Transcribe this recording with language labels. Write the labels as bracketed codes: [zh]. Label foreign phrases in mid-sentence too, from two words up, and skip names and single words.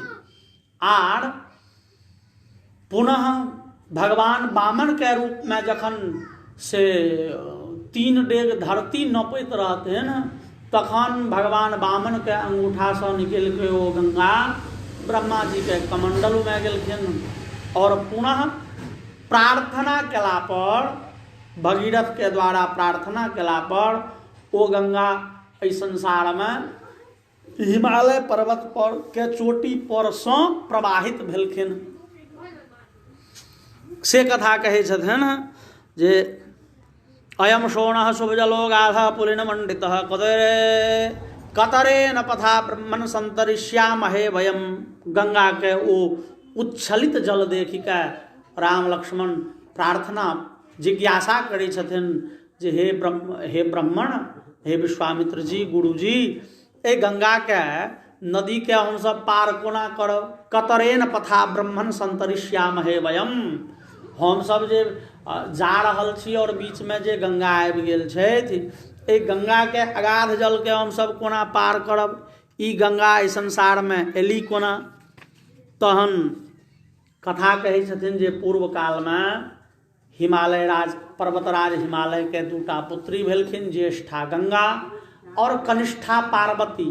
[mai] आर पुनः भगवान वामन के रूप में जखन से 3 डेग धरती नपैत रहते न, तखन भगवान वामन के अंगूठा से निकल के ओ गंगा ब्रह्मा जी के कमंडल में गेलखिन। और पुनः प्रार्थना केला पर, भगीरथ के द्वारा प्रार्थना केला पर ओ गंगा इस संसार में हिमालय पर्वत पर के चोटी पर से प्रवाहित भेलखिन। से कथा कहै छथिन जे [sa] अयम शोणः शुभजलो गाधा पुलिन मंडितः कतरे न पथा ब्रह्मन संतरिष्यामहे वयम। [mai] गंगा के ओ उच्छलित जल देखि के राम लक्ष्मण प्रार्थना जिज्ञासा करै छथिन जे हे ब्राह्मण, हे विश्वामित्र जी, गुरु जी, ए गंगा के नदी के हम सब पार कोना करब। [sa] कतरेन पथा ब्रह्मन संतरिष्यामहे वयम। [mai] हम सब जे जा रहल छी और बीच में जे गंगा आबि गेल छथि, ए गंगा के अगाध जल के हम सब कोना पार करब। ई गंगा इस संसार में एली कोना। तहन कथा कहै छथिन जे पूर्व काल में हिमालय राज, पर्वतराज हिमालय के दूटा पुत्री भेलखिन, ज्येष्ठा गंगा और कनिष्ठा पार्वती।